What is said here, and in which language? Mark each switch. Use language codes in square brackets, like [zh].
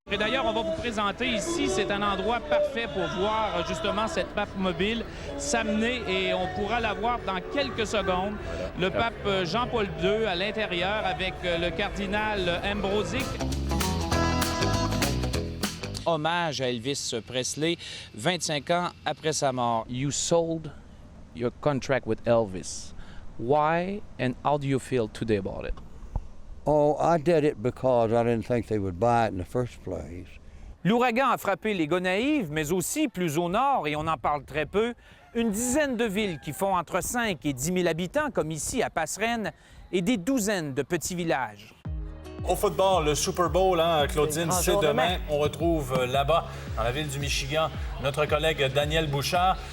[fr] Et d'ailleurs, on va vous présenter ici, c'est un endroit parfait pour voir justement cette pape mobile s'amener et on pourra la voir dans quelques secondes. Le pape Jean-Paul II à l'intérieur avec le cardinal Ambrosic. Hommage à Elvis Presley, 25 ans après sa mort. [en] You sold your contract with Elvis. Why and how do you feel today about it? Oh, I did it because I didn't think they would buy it in the first place. [fr] L'ouragan a frappé les Gonaïves, mais aussi plus au nord, et on en parle très peu, une dizaine de villes qui font entre 5 et 10 000 habitants, comme ici à Passerenne, et des douzaines de petits villages. Au football, le Super Bowl, Claudine, c'est demain. On retrouve là-bas, dans la ville du Michigan, notre collègue Daniel Bouchard.